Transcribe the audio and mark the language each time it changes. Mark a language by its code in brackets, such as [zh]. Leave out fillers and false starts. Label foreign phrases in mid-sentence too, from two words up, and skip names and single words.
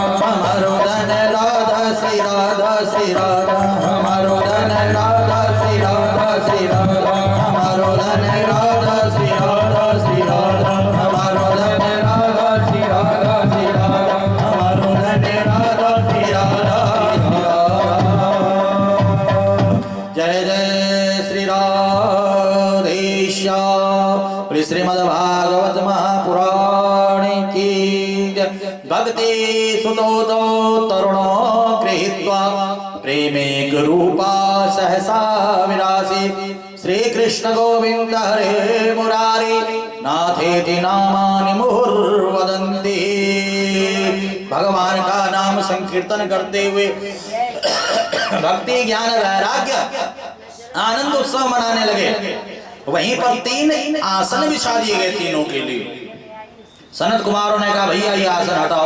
[bra] हमारो धन राधा श्री राधा श्री राधा, हमारो धन राधा श्री राधा श्री राधा, हमारो धन राधा श्री राधा श्री राधा, हमारो धन राधा श्री राधा श्री राधा, हमारो धन राधा श्री राधा श्री राधा। [hi] जय जय श्री राधेश्याम। श्रीमद्भागवत महापुराण की जय। [sa] भक्ति सुतो तो तरुणो गृहीत्वा प्रेमे रूपा सहसा विरासी, श्री कृष्ण गोविंद हरे मुरारी नाथेति नामानि मुहुर्वदन्ति। [hi] भगवान का नाम संकीर्तन करते हुए भक्ति ज्ञान वैराग्य आनंद उत्सव मनाने लगे। वहीं पर 3 आसन बिछा दिए गए तीनों के लिए। सनत कुमारों ने कहा भैया ये आसन हटाओ।